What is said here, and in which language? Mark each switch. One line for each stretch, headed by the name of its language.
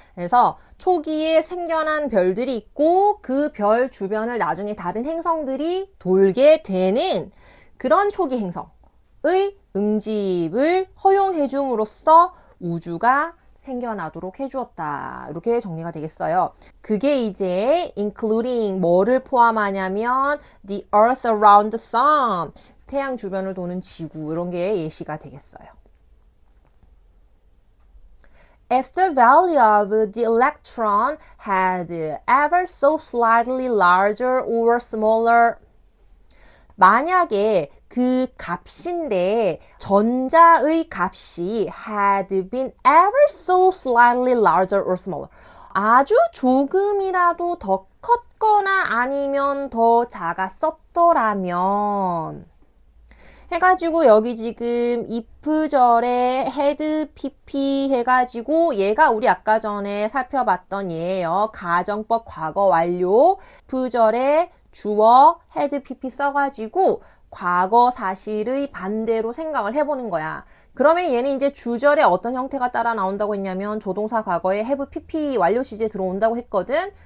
Korean: 그래서 초기에 생겨난 별들이 있고 그 별 주변을 나중에 다른 행성들이 돌게 되는 그런 초기 행성의 응집을 허용해 줌으로써 우주가 생겨나도록 해주었다. 이렇게 정리가 되겠어요. 그게 이제 including 뭐를 포함하냐면
English: the earth around the sun
Korean: 태양 주변을 도는 지구 이런 게 예시가 되겠어요.
English: If the value of the electron had ever so slightly larger or smaller
Korean: 만약에 그 값인데 전자의 값이
English: had been ever so slightly larger or smaller
Korean: 아주 조금이라도 더 컸거나 아니면 더 작았었더라면 해가지고 여기 지금 if절에 had pp 해가지고 얘가 우리 아까 전에 살펴봤던 얘예요. 가정법 과거 완료 if절에 주어 had pp 써가지고 과거 사실의 반대로 생각을 해보는 거야. 그러면 얘는 이제 주절에 어떤 형태가 따라 나온다고 했냐면 조동사 과거에 have pp 완료 시제에 들어온다고 했거든.